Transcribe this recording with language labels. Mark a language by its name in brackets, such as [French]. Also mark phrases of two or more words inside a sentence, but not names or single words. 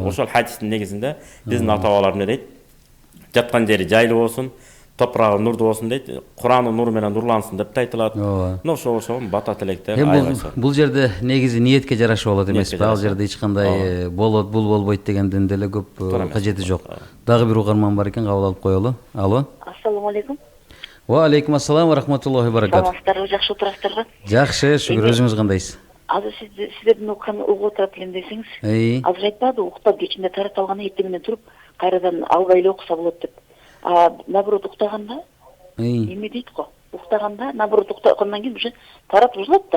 [Kyrgyz] Ошол хадистин негизинде биздин ата-бабалар эмне дейт? Жаткан жери жайлуу болсун, топурагы нурдуу болсун дейт. Куранын нуру менен нурлансын деп да айтылат. Ошол батат электер айбайсың. Бул жерде негизи ниетке жараша болот эмеспи? Ал жерде эч кандай болот, бул болбойт дегенден деле көп кажети жок. Дагы бир угарман бар экен, кабыл алып коелу. Алло. Ассаламу алейкум. [Arabic] وعليكم السلام ورحمة الله وبركاته. [Kyrgyz] Саламатсыздарбы, жакшы отурасыздарбы? Жакшы, шүгүр, өзүңүз кандайсыз? Азыр сиздердин угуп отурат элем десеңиз. Азыр айтпады, уктап кечинде тарат алганда эртең менен туруп кайрадан албай эле окуса болот деп. Наоборот уктаганда эме дейт го. Уктаганда наоборот уктагандан кийин уже тарат бузулат да.